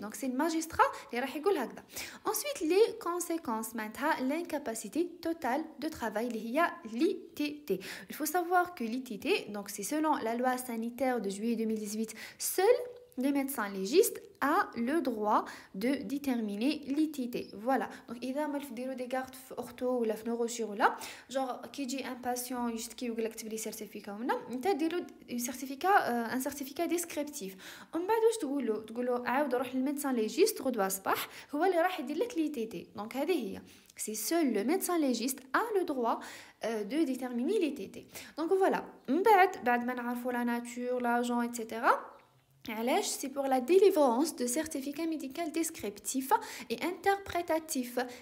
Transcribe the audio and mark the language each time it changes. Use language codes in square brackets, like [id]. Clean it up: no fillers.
[fr] Donc c'est le magistrat qui [ar] راح يقول هكذا. [fr] Ensuite les conséquences [ar] معناتها [fr] l'incapacité totale de travail [ar] اللي هي [fr] l'ITT. Il faut savoir que l'ITT, donc c'est selon la loi sanitaire de juillet 2018, seuls les médecins légistes a le droit de déterminer l'ITT. Voilà. [ar] Donc, إذا ما تديروا [fr] des gardes [ar] في ortho ولا في neurochir ولا genre كي يجي [fr] un patient [ar] يشتكي ويقول لك تبي لي certificat ولا انت ديروا [fr] un certificat descriptif. [ar] ومن بعد واش تقولوا عاود روح للميدسان ليجيست غدوه صباح هو اللي راح يدير لك l'ITT. Donc هذه هي. [fr] C'est seul le médecin légiste a le droit de déterminer l'ITT. Donc voilà. [ar] من بعد ما نعرفوا [fr] la nature, l'agent, etc. C'est pour la délivrance de certificats médicaux descriptifs et interprétatifs.